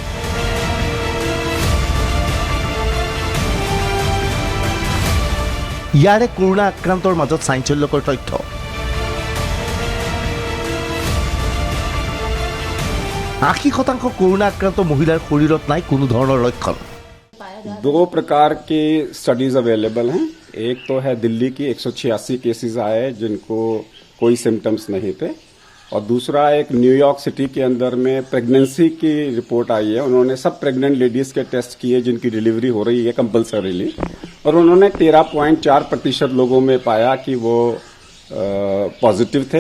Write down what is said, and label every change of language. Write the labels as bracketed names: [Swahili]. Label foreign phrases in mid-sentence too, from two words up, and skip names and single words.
[Assamese] ইয়াৰে কৰোনা আক্ৰান্তৰ মাজত চাঞ্চল্যকৰ তথ্য। 80% কৰোনা আক্ৰান্ত মহিলাৰ শৰীৰত নাই কোনো ধৰণৰ লক্ষণ। [Hindi] 2 प्रकार के [English] studies available [Hindi] हैं। एक तो है दिल्ली की 186 केसेस आए जिनको कोई सिम्टम्स नहीं थे, और दूसरा एक न्यूयॉर्क सिटी के अंदर में प्रेगनेंसी की रिपोर्ट आई है। उन्होंने सब [English] pregnant ladies [Hindi] के टेस्ट किए जिनकी डिलीवरी हो रही है कंपल्सरीली, और उन्होंने 13.4% लोगों में पाया कि वो पॉजिटिव थे।